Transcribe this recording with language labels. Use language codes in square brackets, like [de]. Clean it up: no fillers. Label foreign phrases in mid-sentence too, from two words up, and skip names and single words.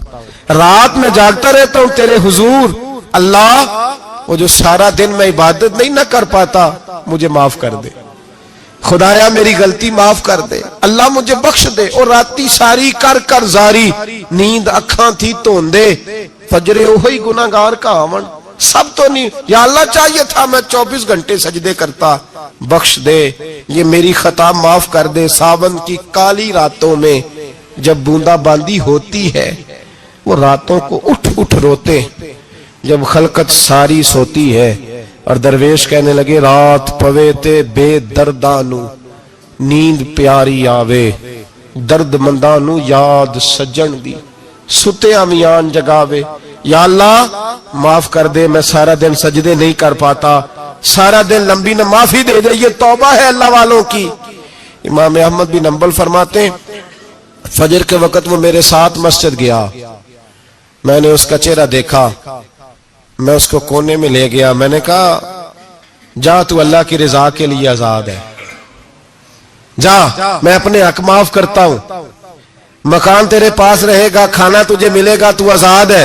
[ur] رات میں جاگتا رہتا ہوں تیرے حضور. اللہ وہ جو سارا دن میں عبادت نہیں نہ کر پاتا مجھے معاف کر دے, خدایا میری غلطی معاف کر دے, اللہ مجھے بخش دے. [skr] اور راتی ساری کر کر زاری, نیند اکھاں تھی توندے, فجرے وہی گناہگار کا آون. [ur] سب تو نہیں, یا اللہ چاہیے تھا میں 24 گھنٹے سجدے کرتا, بخش دے, یہ میری خطا معاف کر دے. ساون کی کالی راتوں میں جب بوندا باندی ہوتی ہے, وہ راتوں کو اٹھ اٹھ روتے جب خلقت ساری سوتی ہے. اور درویش کہنے لگے [pa] رات پوے تے بے دردانو, نیند پیاری آوے, درد مندانو یاد سجن دی, ستے امیان جگاوے. [ur] یا اللہ معاف کر دے, میں سارا دن سجدے نہیں کر پاتا, سارا دن لمبی نہ, معافی دے دے, یہ توبہ ہے اللہ والوں کی. امام احمد بن حنبل فرماتے ہیں فجر کے وقت وہ میرے ساتھ مسجد گیا, میں نے اس کا چہرہ دیکھا, میں اس کو کونے میں لے گیا, میں نے کہا جا تو اللہ کی رضا کے لیے آزاد ہے, جا میں اپنے حق معاف کرتا ہوں, مکان تیرے پاس رہے گا, کھانا تجھے ملے گا, تو آزاد ہے.